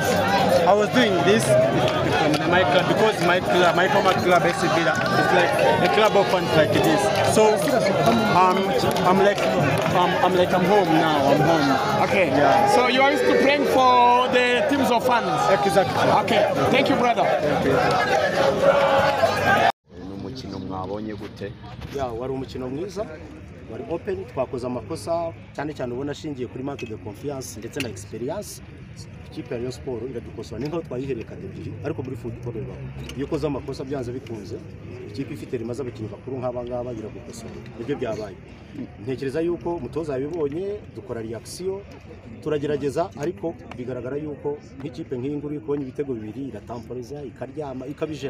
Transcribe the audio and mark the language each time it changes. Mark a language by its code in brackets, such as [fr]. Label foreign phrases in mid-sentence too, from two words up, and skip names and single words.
[en] I was doing this my club because my former club is like a club of fans like it is. So I'm home now. I'm home. Okay. Yeah. So you are used to playing for the teams of fans. Exactly. Okay. Thank you, brother. Thank you. [rw] mwabonye gute? Wari umukino mwiza, wari open, twakoze amakosa cyane cyane ubona ashingiye kuri [fr] manque de confiance [rw] ndetse na experience. Ikipe ya Rayon Sport iradukosora ninko twayihereye kadebiri, ariko muri football rero iyo koza amakosa byanze bikunze ikipe ifite rimaze abakinnyi bakuru nk'aba ngaba iragukosora. Nibyo byabaye. Ntekereza yuko umutoza yabibonye, dukora reaction, turagerageza, ariko bigaragara yuko nk'ikipe nk'inguru ikubonye ibitego bibiri iratamporeza ikaryama ikabije.